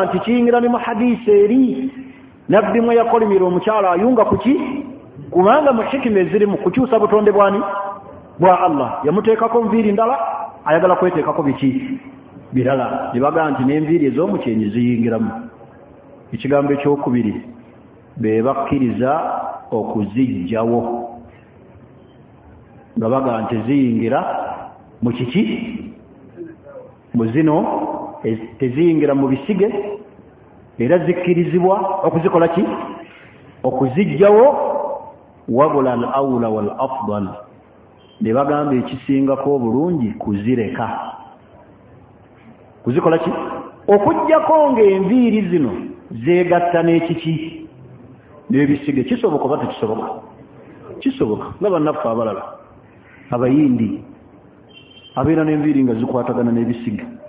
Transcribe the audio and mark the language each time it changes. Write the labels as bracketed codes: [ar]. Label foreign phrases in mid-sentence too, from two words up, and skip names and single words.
[lg] nti kiyingira ne mu hadisi eri nabbi mwe yakolimira omukyala ayunga kuki kubanga mu hikima eziri mu kukyusa butonde bwani bwa Allah yamuteekako nviiri ndala ayagala kweteekako biki birala ne baga nti n'enviiri ez'omukyenyi ziyingiramu ekigambo ekyokubiri be bakkiriza okuzijjawo nga baga nti ziyingira mu kiki mu zino teziyingira mu bisige era zikkirizibwa okuzikola ki okuzijjawo wabula [ar] الأولى والأفضل [lg] ne bagamba ekisingako obulungi kuzireka kuzikola ki okujjako ng'enviiri zino zeegatta n'ekiki n'ebisige kisoboka oba tekisoboka kisoboka nga bannaffe abalala abayindi abeera n'enviiri nga zikwatagana n'ebisige